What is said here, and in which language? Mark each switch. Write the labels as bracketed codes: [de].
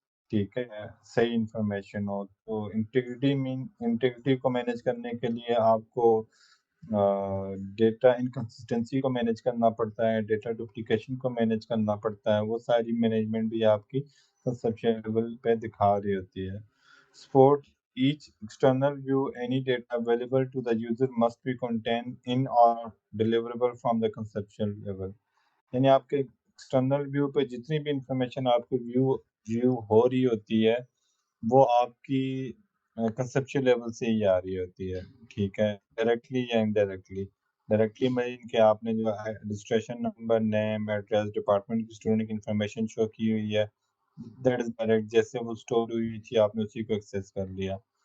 [hi] ठीक है, सही इंफॉर्मेशन हो। तो इंटीग्रिटी मीन, इंटीग्रिटी को मैनेज करने के लिए आपको डेटा इनकंसिस्टेंसी को मैनेज करना पड़ता है, डेटा डुप्लीकेशन को मैनेज करना पड़ता है। वो सारी मैनेजमेंट भी आपकी कंसेप्चुअल लेवल पे दिखा रही होती है। [en] Support each external view, any data available to the user must be contained in or deliverable from the conceptual level। [hi] यानी आपके एक्सटर्नल व्यू पे जितनी भी इंफॉर्मेशन आपको व्यू व्यू हो रही होती है, वो आपकी कंसेप्चुअल लेवल से ही आ रही होती है। ठीक है, डायरेक्टली या इनडायरेक्टली। डायरेक्टली मीन कि आपने जो है registration number, name, address, department की स्टूडेंट की इंफॉर्मेशन शो की हुई है, दैट इज डायरेक्ट, जैसे वो स्टोर हुई थी आपने उसी को एक्सेस कर लिया।